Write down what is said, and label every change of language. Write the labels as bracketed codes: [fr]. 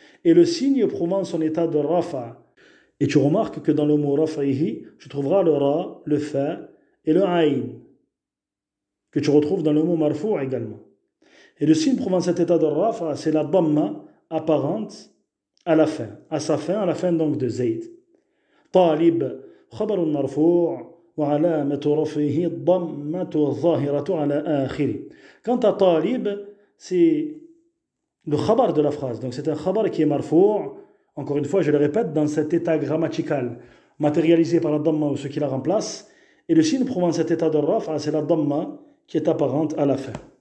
[fr] Et le signe prouvant son état de rafa. Et tu remarques que dans le mot raf'ihi, tu trouveras le ra, le fa et le ayn, que tu retrouves dans le mot marfou' également. Et le signe prouvant cet état de rafa, c'est la dhamma apparente à la fin, à sa fin, à la fin donc de Zayd. [ar] طالب خبر مرفوع وعلامة رفعه الضمة الظاهرة على آخره. [fr] Quant à talib, c'est le khabar de la phrase. Donc c'est un khabar qui est marfou', encore une fois je le répète, dans cet état grammatical matérialisé par la dhamma ou ce qui la remplace, et le signe prouvant cet état de raf'a, c'est la dhamma qui est apparente à la fin.